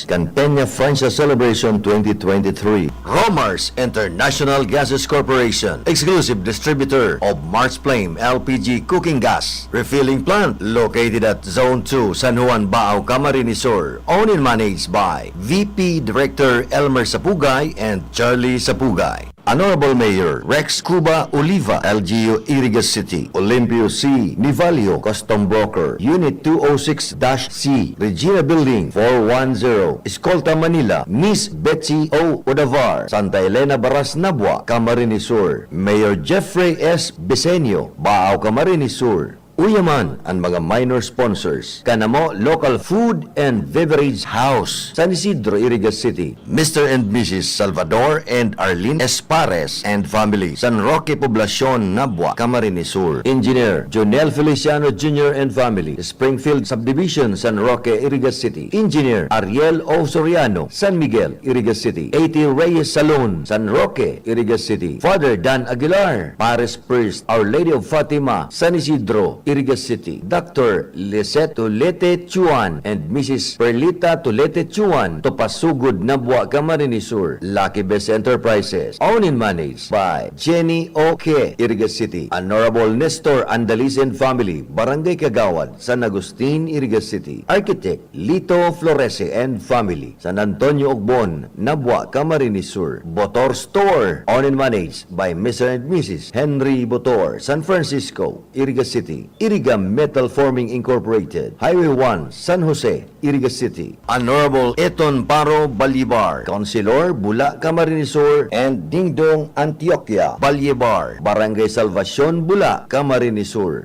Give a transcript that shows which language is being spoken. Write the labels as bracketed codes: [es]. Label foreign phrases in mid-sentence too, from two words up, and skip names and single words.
[en] Cantenia Francia Celebration 2023. Romars International Gases Corporation, exclusive distributor of Mars Flame LPG cooking gas. Refilling plant located at Zone 2, San Juan, Bao, Camarines Sur. Owned and managed by VP Director Elmer Sapugay and Charlie Sapugay. Honorable Mayor Rex Cuba Oliva, LGU Iriga City. Olympio C. Nivalio, Custom Broker, Unit 206-C, Regina Building 410, Escolta, Manila. Miss Betsy O. Odavar, Santa Elena Baras, Nabwa, Camarines Sur. Mayor Jeffrey S. Besenio, Bao, Camarines Sur. [bik] Uyaman ang mga [en] minor sponsors. Kanamo Local Food and Beverage House, San Isidro, Iriga City. Mr. and Mrs. Salvador and Arlene Espares and family, San Roque Poblacion, Nabwa, Camarines Sur. Engineer Jonel Feliciano Jr. and family, Springfield Subdivision, San Roque, Iriga City. Engineer Ariel O. Soriano, San Miguel, Iriga City. A.T. Reyes Salon, San Roque, Iriga City. Father Dan Aguilar, Paris Priest, Our Lady of Fatima, San Isidro, Iriga City. Dr. Lisette Tulete Chuan and Mrs. Perlita Tulete Chuan, Topasugod na Buwa Camarines Sur. Lucky Best Enterprises. Owned and managed by Jenny O.K. Iriga City. Honorable Nestor Andaliz and Family, Barangay Kagawad, San Agustin, Iriga City. Architect Lito Florese and Family, San Antonio Ogbon, Nabwa, Camarines Sur. Botor Store, owned and managed by Mr. and Mrs. Henry Botor, San Francisco, Iriga City. Iriga Metal Forming Incorporated, Highway 1, San Jose, Iriga City. Honorable Eton Paro Balibar, Councilor, Bula, Camarines Sur, and Dingdong Antioquia, Balyebar, Barangay Salvacion, Bula, Camarines Sur.